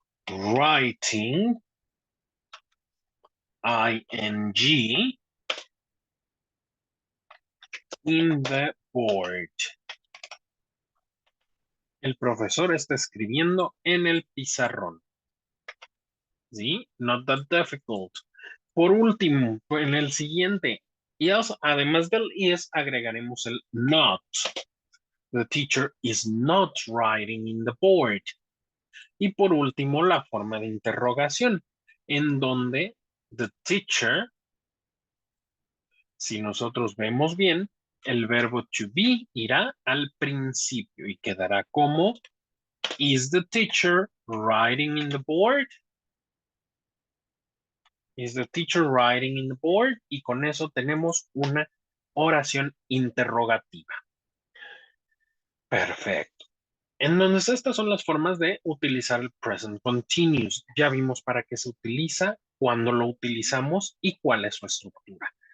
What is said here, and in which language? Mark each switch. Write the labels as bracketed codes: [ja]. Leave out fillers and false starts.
[en] writing, ing, in the board. [es] El profesor está escribiendo en el pizarrón. ¿Sí? [en] Not that difficult. [es] Por último, en el siguiente, yes, además del is, agregaremos el not. [en] The teacher is not writing in the board. [es] Y por último, la forma de interrogación, en donde the teacher, si nosotros vemos bien, el verbo to be irá al principio y quedará como, [en] is the teacher writing in the board? Is the teacher writing in the board? [es] Y con eso tenemos una oración interrogativa. Perfecto. Entonces, estas son las formas de utilizar el present continuous. Ya vimos para qué se utiliza, cuándo lo utilizamos y cuál es su estructura.